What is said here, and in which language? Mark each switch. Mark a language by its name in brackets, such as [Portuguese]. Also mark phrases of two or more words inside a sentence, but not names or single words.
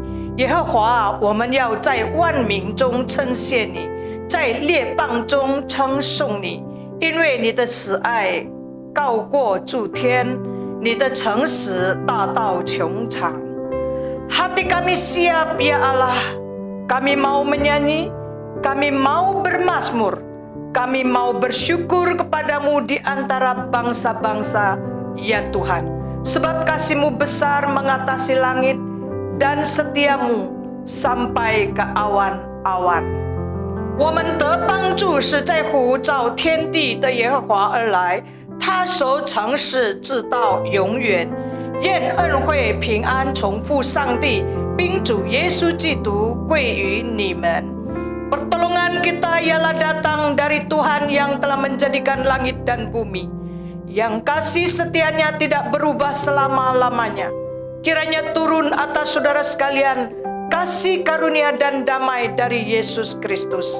[Chinese] 耶和华啊，我们要在万民中称谢你，在列邦中称颂你，因为你的慈爱高过诸天，你的诚实大到穹苍。 [Indonesian] Hati kami siap ya Allah, kami mau menyanyi, kami mau bermazmur.Kami mau bersyukur kepadamu di antara bangsa-bangsa, ya Tuhan. Sebab kasih-Mu besar mengatasi langit dan setia-Mu sampai ke awan-awan。 [Chinese] 我们得帮助是在呼召天地的耶和华而来，他守诚实直到永远。愿恩惠平安从父上帝并主耶稣基督归于你们。 [Indonesian] Pertolongan kita ialah datang dari Tuhan yang telah menjadikan langit dan bumi, yang kasih setianya tidak berubah selama-lamanya. Kiranya turun atas saudara sekalian kasih karunia dan damai dari Yesus Kristus.